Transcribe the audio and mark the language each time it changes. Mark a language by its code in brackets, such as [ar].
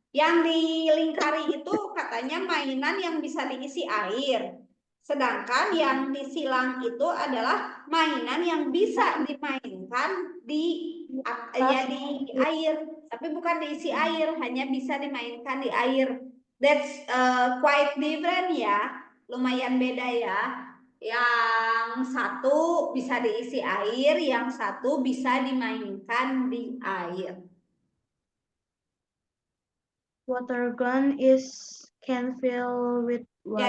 [id] Yang dilingkari itu katanya mainan yang bisa diisi air. Sedangkan yang disilang itu adalah mainan yang bisa dimainkan di di air, tapi bukan diisi air, hanya bisa dimainkan di air. [en] That's quite different [id] ya, lumayan beda ya. Yang satu bisa diisi air, yang satu bisa dimainkan di air. [en] Water gun can fill with water.